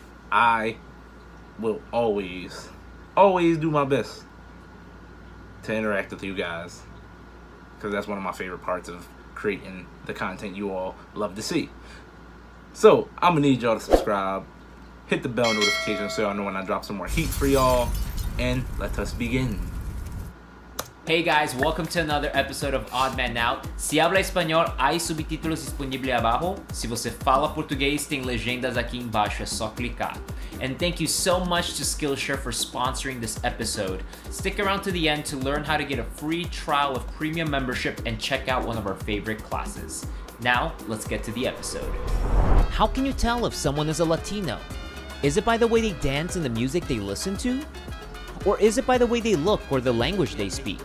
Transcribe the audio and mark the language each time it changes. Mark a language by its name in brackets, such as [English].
[English] I will always do my best to interact with you guys, because that's one of my favorite parts of creating the content you all love to see. So I'm gonna need y'all to subscribe, hit the bell notification so y'all know when I drop some more heat for y'all, and let us begin. Hey guys, welcome to another episode of Odd Man Out. [Portuguese] Se habla espanhol, há subtítulos disponíveis abaixo. Se você fala português, tem legendas aqui embaixo, é só clicar. [English] And thank you so much to Skillshare for sponsoring this episode. Stick around to the end to learn how to get a free trial of premium membership and check out one of our favorite classes. Now, let's get to the episode. How can you tell if someone is a Latino? Is it by the way they dance and the music they listen to? Or is it by the way they look or the language they speak?